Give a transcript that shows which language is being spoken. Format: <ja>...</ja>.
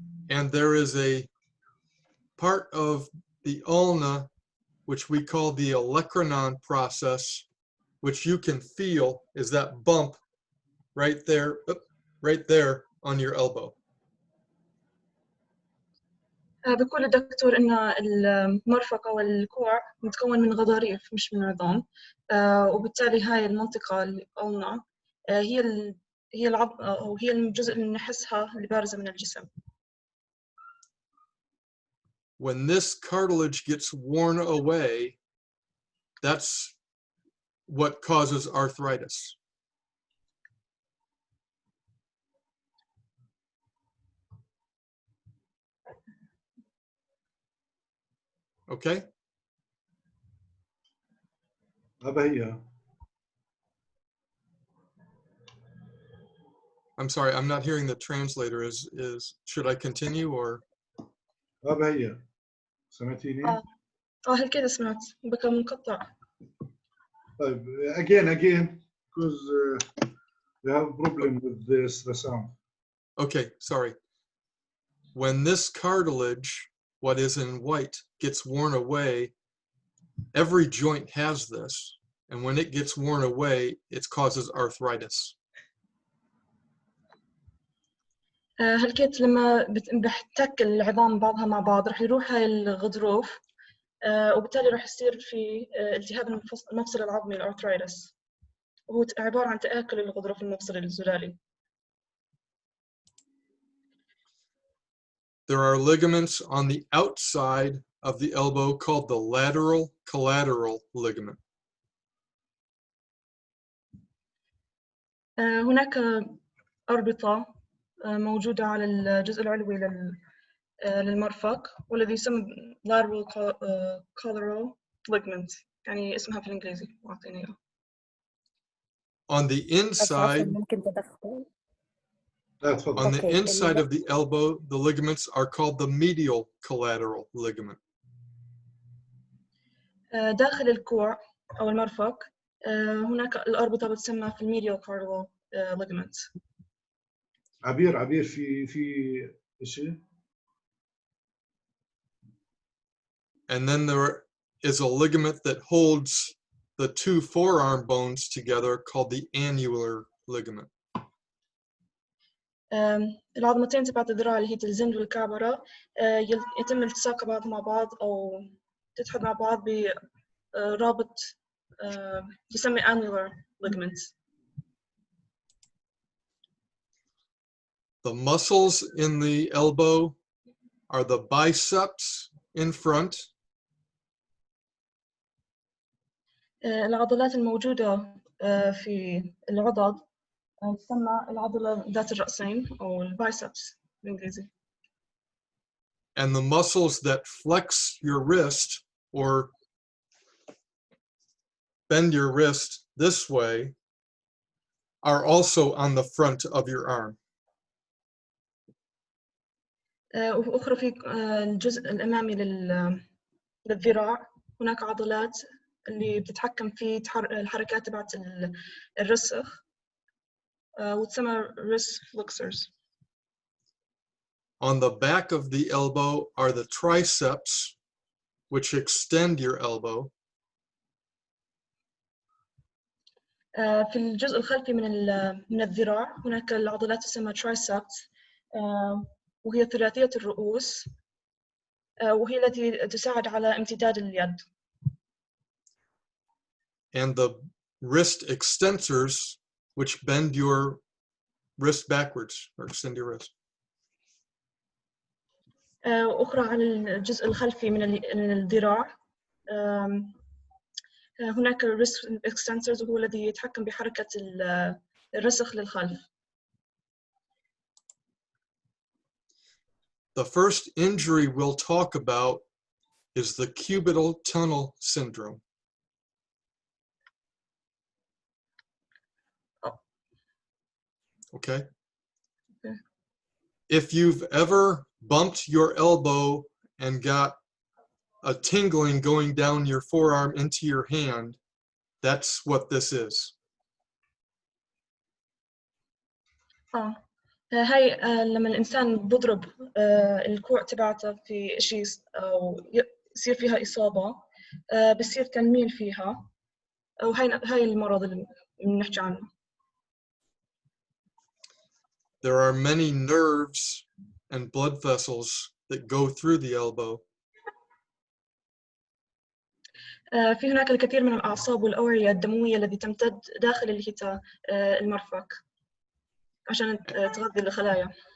<en>and there is a part of the ulna which we call the olecranon process, which you can feel is that bump right there on your elbow.</en> <ar>بيقول الدكتور إن المرفق أو الكوع متكون من غضاريف مش من عظام، وبالتالي هاي المنطقة اللي قلنا هي العظم أو هي الجزء اللي نحسها اللي بارزة من الجسم.</ar> <en>When this cartilage gets worn away, that's what causes arthritis. Okay? I'm sorry, I'm not hearing the translator. Should I continue or?</en> <ar>سمعتيني؟ هل كده سمعت؟ بكى منقطع.</ar> <en>طيب again because we have a problem with the sound. Okay, sorry. When this cartilage, what is in white, gets worn away, every joint has this, and when it gets worn away, it causes arthritis.</en> <ar>هلكيت لما بحتك العظام بعضها مع بعض رح يروح هاي الغضروف، وبالتالي رح يصير في التهاب المفصل العظمي الارثرايتس، وهو عبارة عن تآكل الغضروف المفصلي الزلالي.</ar> <en>There are ligaments on the outside of the elbow called the lateral collateral ligament.</en> <ar>هناك أربطة موجودة على الجزء العلوي للمرفق والذي يسمى lateral collateral ligament، يعني اسمها في الإنجليزي أعطيني إياه.</ar> <en>On the inside, on the inside of the elbow, the ligaments are called the medial collateral ligament.</en> <ar>داخل الكوع أو المرفق هناك الأربطة بتسمى في الميديال collateral ligament. عبير في شيء.</ar> <en>And then there is a ligament that holds the two forearm bones together called the annular ligament.</en> <ar>العظمتين تبعت الذراع اللي هي الزند والكعبرة يتم التصاق بعض مع بعض أو تتحد مع بعض برابط يسمى annular ligament.</ar> <en>The muscles in the elbow are the biceps in front.</en> <ar>العضلات الموجودة في العضد تسمى العضلة ذات الرأسين أو البايسبس بالإنجليزي.</ar> <en>And the muscles that flex your wrist or bend your wrist this way are also on the front of your arm.</en> <ar>وأخرى في الجزء الأمامي للذراع هناك عضلات اللي بتتحكم في الحركات تبعت الرسغ وتسمى wrist flexors.</ar> <en>On the back of the elbow are the triceps, which extend your elbow.</en> <ar>في الجزء الخلفي من الذراع هناك العضلات تسمى triceps وهي ثلاثية الرؤوس وهي التي تساعد على امتداد اليد.</ar> <en>And the wrist extensors, which bend your wrist backwards or extend your wrist.</en> <ar>أخرى على الجزء الخلفي من الذراع هناك wrist extensors وهو الذي يتحكم بحركة الرسغ للخلف.</ar> <en>The first injury we'll talk about is the cubital tunnel syndrome. Okay? Okay. If you've ever bumped your elbow and got a tingling going down your forearm into your hand, that's what this is.</en> <ar>هاي لما الإنسان بضرب الكوع تبعته في شيء أو يصير فيها إصابة بصير تنميل فيها، وهاي المرض اللي بنحكي عنه.</ar> <en>There are many nerves and blood vessels that go through the elbow.</en> <ar>في هناك الكثير من الأعصاب والأوعية الدموية التي تمتد داخل الهتاء المرفق عشان تغذي الخلايا.</ar>